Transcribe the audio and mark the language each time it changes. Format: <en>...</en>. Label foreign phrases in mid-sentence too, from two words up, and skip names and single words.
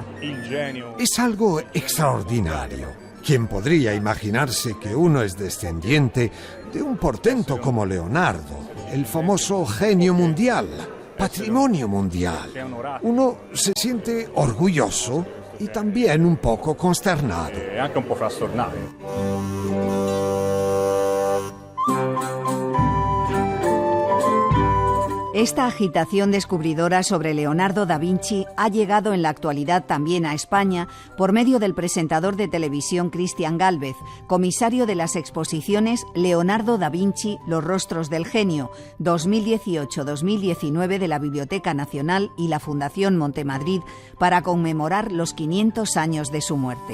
<es>Es algo extraordinario. ¿Quién podría imaginarse que uno es descendiente de un portento como Leonardo, el famoso genio mundial, patrimonio mundial? Uno se siente orgulloso y también un poco consternado.</es> <it>Anche un po' frastornato.</it> <es>Esta agitación descubridora sobre Leonardo da Vinci ha llegado en la actualidad también a España por medio del presentador de televisión Cristian Gálvez, comisario de las exposiciones Leonardo da Vinci, Los rostros del genio, 2018-2019 de la Biblioteca Nacional y la Fundación Montemadrid para conmemorar los 500 años de su muerte.</es>